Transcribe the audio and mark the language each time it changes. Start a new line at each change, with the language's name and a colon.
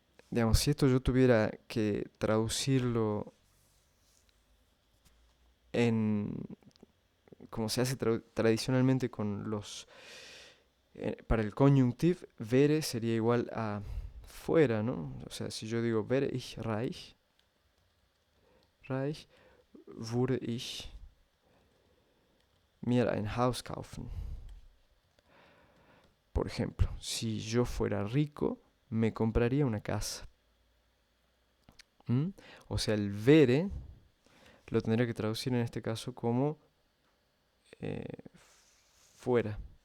Spanish: Digamos, si esto yo tuviera que traducirlo en como se hace tradicionalmente con los para el conjunctive, wäre sería igual a fuera, ¿no? O sea, si yo digo
German: wäre ich reich, würde ich mir ein Haus kaufen.
Spanish: Por ejemplo, si yo fuera rico, me compraría una casa. ¿Mm? O sea, el wäre lo tendría que traducir en este caso como fuera.